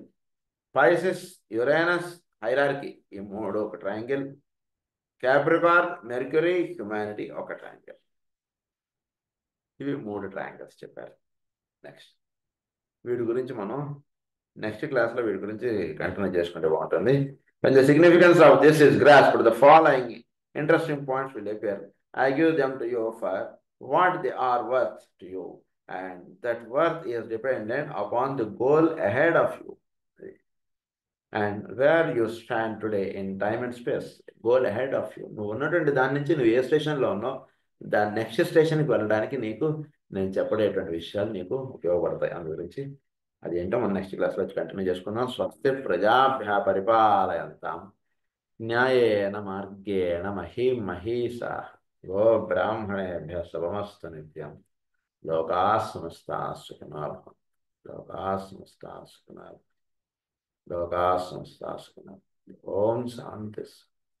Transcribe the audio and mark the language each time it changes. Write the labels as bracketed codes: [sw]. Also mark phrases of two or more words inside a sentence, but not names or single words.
[en] Pisces, Uranus, hierarchy, [te] ఈ 3 ఒక ట్రయాంగిల్. [en] Capricorn, Mercury, humanity [te] ఒక ట్రయాంగిల్. ఇవి 3 ట్రయాంగిల్స్ చెప్పారు. నెక్స్ట్ వీటి గురించి మనం [en] next class [te] వీటి గురించి కంటిన్యూ చేసుకుంటే బాగుంటుంది. [en] When the significance of this is grasped, the following interesting points will appear. I give them to you for what they are worth to you, and that worth is dependent upon the goal ahead of you and where you stand today in time and space. Goal ahead of you. [te] నువ్వు ఉన్నటువంటి దాని నుంచి నువ్వు ఏ స్టేషన్లో ఉన్నావు, దాని నెక్స్ట్ స్టేషన్కి వెళ్ళడానికి నీకు నేను చెప్పడేటువంటి విషయాలు నీకు ఉపయోగపడతాయి. అందు గురించి అది ఏంటో మనం [en] next class [te] వచ్చి కంటిన్యూ చేసుకుందాం. [sa] स्वस्ति प्रजाभ्यः परिपालयन्ताम् न्यायेन मार्गेण महीं महीशाः गो ब्राह्मणेभ्यः शुभमस्तु नित्यं. लोकाः समस्ताः सुखिनो भवन्तु लोकाः समस्ताः सुखिनो भवन्तु. लोकाः समस्ताः सुखिनो भवन्तु ओं शान्तिः.